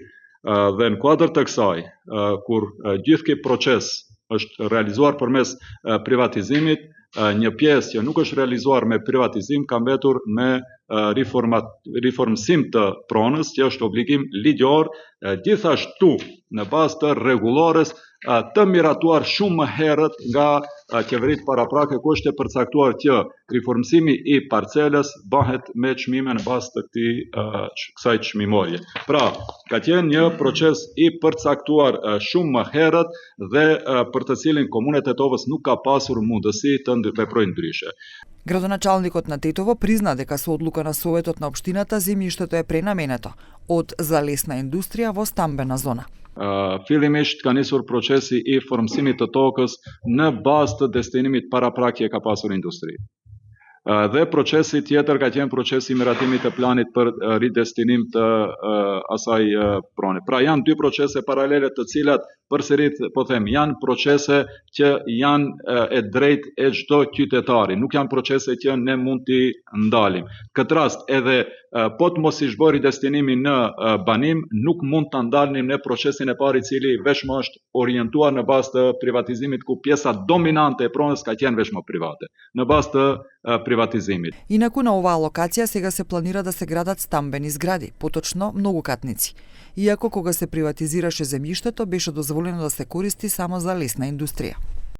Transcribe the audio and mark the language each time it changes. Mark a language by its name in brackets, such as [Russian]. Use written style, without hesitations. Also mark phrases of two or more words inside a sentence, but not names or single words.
[Albanian] Dhe në kuadër të kësaj, kur gjithë ky proces është realizuar përmes privatizimit, një pjesë që nuk është realizuar me privatizim ka mbetur me riformësim të pronës, që është obligim ligjor, gjithashtu në bazë të rregullores të miratuar shumë më herët nga qeveritë paraprake, ku është e përcaktuar që riformësimi I parcelës bëhet me çmime në bazë të kësaj çmimorje. Pra, ka qenë një proces I përcaktuar shumë më herët dhe për të cilin Komuna e Tetovës nuk ka pasur mundësi të veprojë ndryshe. [Macedonian] Градоначалникот на Тетово призна дека со одлука на Советот на општината земјиштето е пренаменето од за лесна индустрија во стамбена зона. [Albanian] Fillimisht ka nisur procesi I formësimit të tokës në bazë të destinimit paraprake ka pasur industri. Dhe procesi tjetër ka qenë procesi I miratimit të planit për ridestinim të asaj prone. Pra janë dy procese paralele të cilat përsërit po them janë procese që janë e drejtë e çdo qytetari, nuk janë procese që ne mund t'i ndalim. Këtë rast edhe po të mos I zhbërë ridestinimi në banim, nuk mund ta ndalnim në procesin e parë I cili vetëm është orientuar në bazë të privatizimit, ku pjesa dominante e pronës ka qenë vetëm private, në bazë të privatizimit. [Macedonian] Инаку на оваа локација сега се планира да се градат стамбени згради, поточно многокатници. Иако кога се приватизираше земјиштето беше дозволено да се користи само за лесна индустрија.